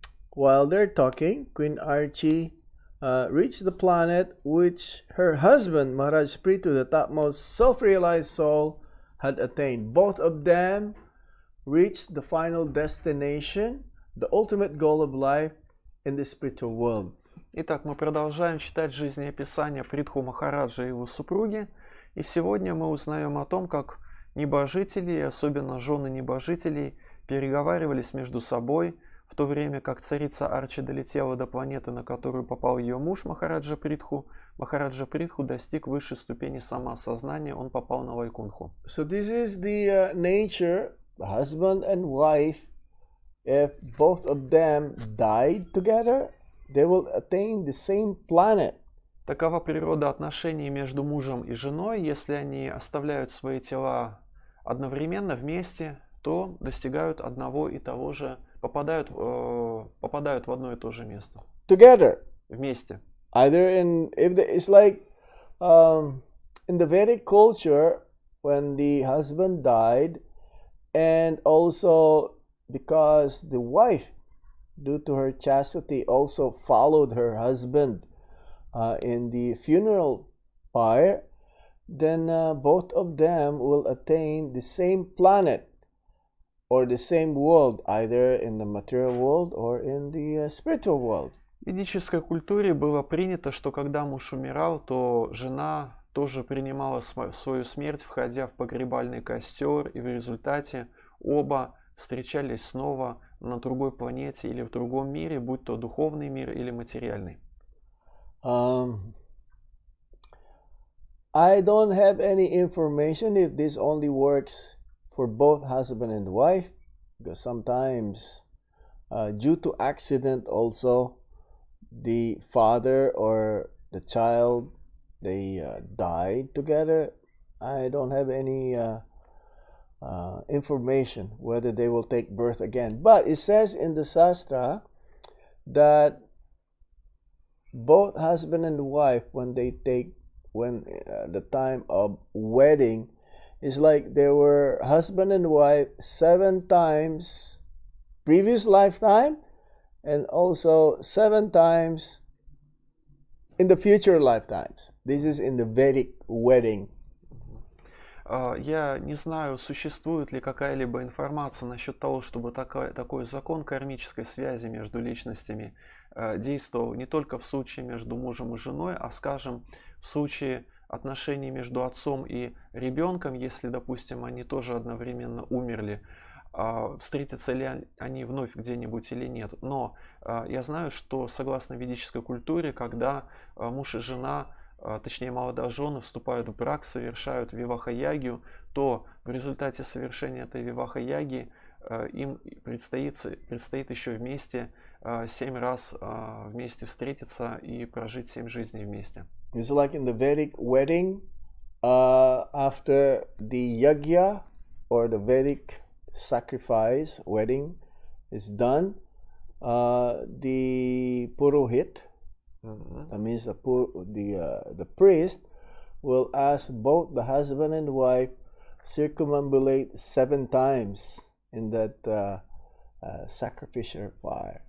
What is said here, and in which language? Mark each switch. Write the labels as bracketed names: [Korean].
[English] while they're talking, Queen Archie reached the planet which her husband, Maharaj Prithu, the topmost self-realized soul, had attained. Both of them reached the final destination, the ultimate goal of life in the spiritual world. [Russian] Итак, мы продолжаем читать жизнеописание Притху Махараджа и его супруги, и сегодня мы узнаем о том, как небожители, особенно жены небожителей, переговаривались между собой, в то время как царица Арчи долетела до планеты, на которую попал ее муж Махараджа Притху. Махараджа Притху достиг высшей ступени самоосознания, он попал на Вайкунху. [English] So this is the nature, the husband and wife, if both of them died together, they will attain the same planet. [Russian] Такова природа отношений между мужем и женой. Если они оставляют свои тела одновременно вместе, то достигают одного и того же, попадают в одно и то же место. [English] Together. [Russian] Вместе. [English] Either it's like in the Vedic culture, when the husband died, and also because the wife, due to her chastity, also followed her husband in the funeral pyre, then both of them will attain the same planet or the same world, either in the material world or in the spiritual world. [Russian] В ведической культуре было принято, что когда муж умирал, то жена тоже принимала свою смерть, входя в погребальный костер, и в результате оба встречались снова на другой планете или в другом мире, будь то духовный мир или материальный. [English] I don't have any information if this only works for both husband and wife, because sometimes due to accident also, the father or the child, they died together. I don't have any information whether they will take birth again. But it says in the Shastra that both husband and wife, when the time of wedding, is like they were husband and wife 7 times previous lifetime, and also 7 times in the future lifetimes. This is in the Vedic wedding. [Russian] Я не знаю, существует ли какая-либо информация насчет того, чтобы такой закон кармической связи между личностями действовал не только в случае между мужем и женой, а, скажем, в случае отношений между отцом и ребенком, если, допустим, они тоже одновременно умерли, встретятся ли они вновь где-нибудь или нет. Но я знаю, что согласно ведической культуре, когда муж и жена, точнее молодожены, вступают в брак, совершают виваха-ягью, то в результате совершения этой виваха-яги им предстоит еще вместе 7 раз вместе встретиться и прожить 7 жизней вместе. [English] It's like in the Vedic wedding, after the yagya or the Vedic sacrifice wedding is done, the purohit, that means the priest, will ask both the husband and wife circumambulate 7 times in that sacrificial fire.